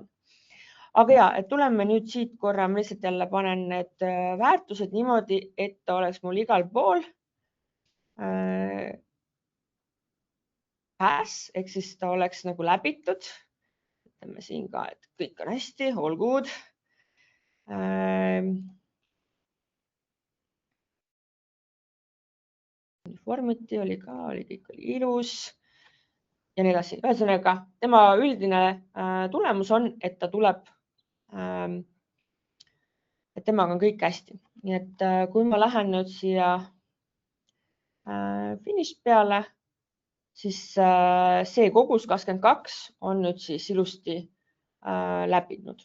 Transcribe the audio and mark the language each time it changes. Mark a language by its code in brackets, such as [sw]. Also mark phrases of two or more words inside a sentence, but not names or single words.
[et] Aga ja, et tuleme nüüd siit korra, ma lihtsalt jälle panen need väärtused niimoodi, et ta oleks mul igal pool ehk siis ta oleks nagu läbitud. Ütleme siin ka, et kõik on hästi, [en] all good. [et] Uniformity oli ka, kõik oli ilus ja nii edasi. Ühesõnaga, tema üldine tulemus on, et ta tuleb, et temaga on kõik hästi. Nii et kui ma lähen nüüd siia finish peale, siis see kogus 22 on nüüd siis ilusti läbinud.